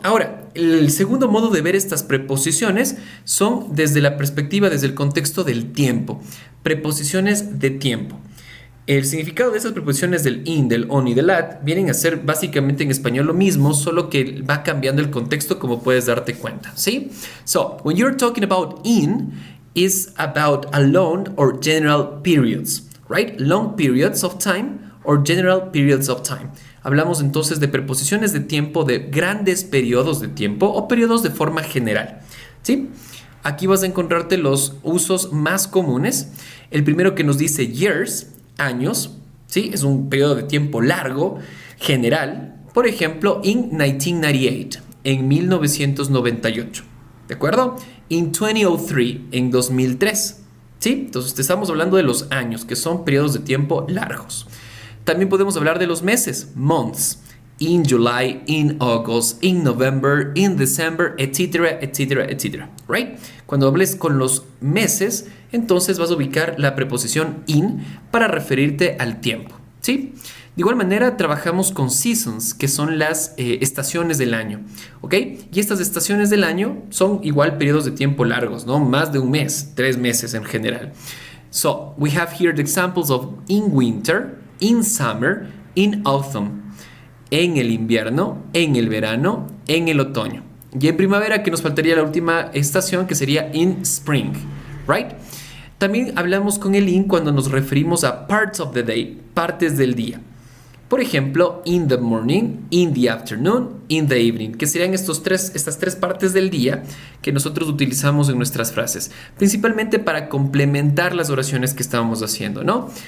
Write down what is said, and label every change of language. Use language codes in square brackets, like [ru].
[es] Ahora, el segundo modo de ver estas preposiciones son desde la perspectiva, desde el contexto del tiempo. Preposiciones de tiempo. El significado de esas preposiciones del in, del on y del at vienen a ser básicamente en español lo mismo, solo que va cambiando el contexto, como puedes darte cuenta, ¿sí? [en] So, when you're talking about in, is about a long or general periods, right? Long periods of time or general periods of time. [es] Hablamos entonces de preposiciones de tiempo, de grandes periodos de tiempo o periodos de forma general, ¿sí? Aquí vas a encontrarte los usos más comunes. El primero que nos dice years, años, ¿sí? Es un periodo de tiempo largo, general. Por ejemplo, [en] in 1998, [es] en 1998. ¿De acuerdo? [en] In 2003, [es] en 2003. ¿Sí? Entonces estamos hablando de los años, que son periodos de tiempo largos. También podemos hablar de los meses, months, [en] in July, in August, in November, in December, [es] etcétera, etcétera, etcétera, right? Cuando hables con los meses, entonces vas a ubicar la preposición in para referirte al tiempo, ¿sí? De igual manera, trabajamos con seasons, que son las estaciones del año, ¿ok? Y estas estaciones del año son igual periodos de tiempo largos, ¿no? Más de un mes, 3 meses en general. [en] So, we have here the examples of in winter, in summer, in autumn. [es] En el invierno, en el verano, en el otoño. Y en primavera, que nos faltaría la última estación, que sería [en] in spring, right? [es] También hablamos con el in cuando nos referimos a [en] parts of the day, [es] partes del día. Por ejemplo, [en] in the morning, in the afternoon, in the evening, [es] que serían estas tres partes del día que nosotros utilizamos en nuestras frases, principalmente para complementar las oraciones que estábamos haciendo, ¿no?